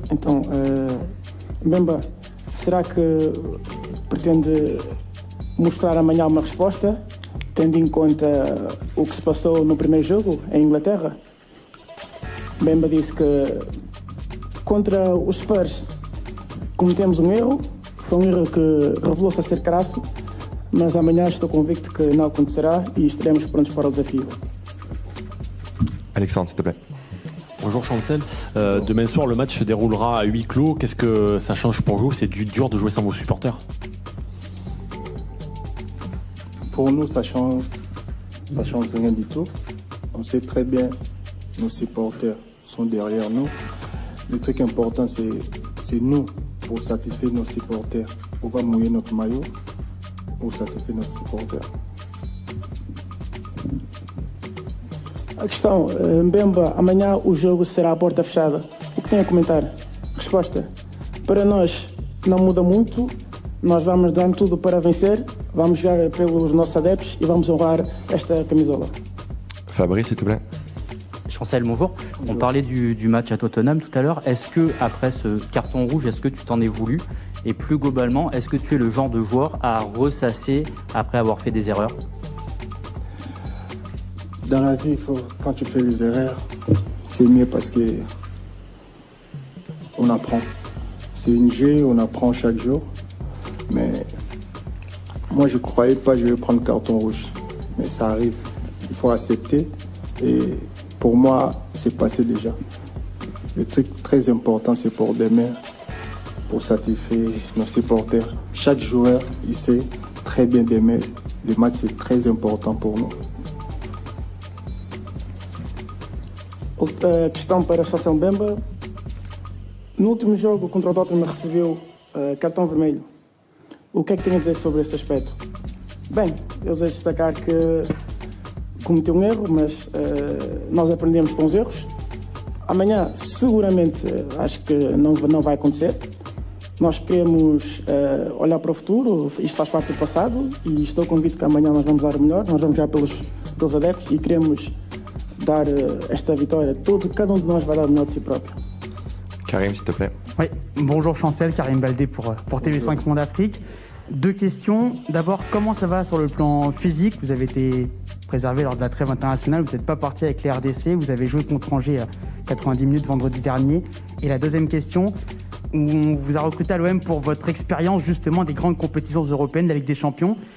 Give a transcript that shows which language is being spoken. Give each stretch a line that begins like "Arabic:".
Portuguese: Então, Mbemba, será que pretende mostrar amanhã uma resposta, tendo em conta o que se passou no primeiro jogo, em Inglaterra? Mbemba disse que contra os Spurs cometemos um erro, foi um erro que revelou-se a ser crasso, mas amanhã estou convicto que não acontecerá e estaremos prontos para o desafio.
French: Alexandre, s'il te plaît. Bonjour Chancel, demain soir le match se déroulera à huis clos, qu'est-ce que ça change pour vous? C'est dur de jouer sans vos supporters? Pour nous, ça change rien du tout. On sait très bien nos supporters sont derrière nous. Le truc important, c'est nous, pour satisfaire nos supporters. On va mouiller notre maillot pour satisfaire nos supporters.
Portuguese: A questão, Mbemba, amanhã o jogo será à porta fechada. O que tem a comentar? Resposta, para nós não muda muito, nós vamos dar tudo para vencer, vamos jogar pelos nossos adeptos e vamos honrar esta camisola.
French: Fabrice, s'il te plaît. Chancel, bonjour. On parlait du match à Tottenham tout à l'heure. Est-ce que, après ce carton rouge, est-ce que tu t'en es voulu? Et plus globalement, est-ce que tu es le genre de joueur à ressasser après avoir fait des erreurs? Dans la vie, quand tu fais des erreurs, c'est mieux parce que on apprend. C'est une jeu, on apprend chaque jour. Mais moi, je croyais pas que je vais prendre carton rouge. Mais ça arrive. Il faut accepter. Et pour moi, c'est passé déjà. Le truc très important, c'est pour demain, pour satisfaire nos supporters. Chaque joueur, il sait très bien demain. Le match, c'est très important pour nous.
Portuguese: Outra questão para Chancel Mbemba. No último jogo contra o Tottenham recebeu cartão vermelho. O que é que tem a dizer sobre este aspecto? Bem, eu desejo destacar que cometeu um erro, mas nós aprendemos com os erros. Amanhã, seguramente, acho que não vai acontecer. Nós queremos olhar para o futuro, isto faz parte do passado e estou convicto que amanhã nós vamos dar o melhor, nós vamos jogar pelos adeptos e queremos dar esta vitória. Cada de nós vai dar o melhor de si próprio.
French: Karim, s'il te plaît. Oui, bonjour Chancel, Karim Baldé pour TV5 Monde Afrique. Deux questions. D'abord, comment ça va sur le plan physique? Vous avez été préservé lors de la trêve internationale, vous n'êtes pas parti avec les RDC, vous avez joué contre Angers à 90 minutes vendredi dernier. Et la deuxième question, on vous a recruté à l'OM pour votre expérience justement des grandes compétitions européennes, de la Ligue des Champions.